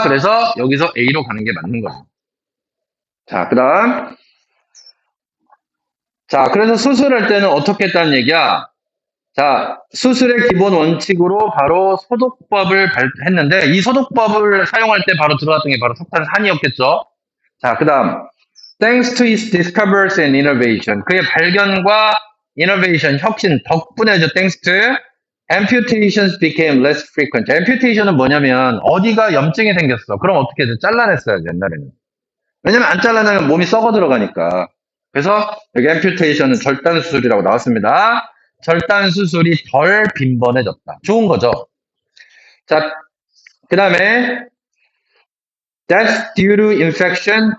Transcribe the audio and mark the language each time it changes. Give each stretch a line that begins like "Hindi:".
Korean: 그래서 여기서 A로 가는 게 맞는 거예요. 자, 그 다음. 자, 그래서 수술할 때는 어떻게 했다는 얘기야? 자, 수술의 기본 원칙으로 바로 소독법을 했는데 이 소독법을 사용할 때 바로 들어갔던 게 바로 석탄산이었겠죠.
English: 자, 그 다음 Thanks to his discoveries and innovation
Korean: 그의 발견과 innovation, 혁신 덕분에죠.
English: Thanks to amputations became less frequent.
Korean: amputation은 뭐냐면 어디가 염증이 생겼어. 그럼 어떻게 돼? 잘라냈어야지 옛날에는. 왜냐면 안 잘라내면 몸이 썩어 들어가니까. 그래서 여기 amputation은 절단 수술이라고 나왔습니다. 절단 수술이 덜 빈번해졌다. 좋은 거죠.
English: 자, 그 다음에 death due to infection.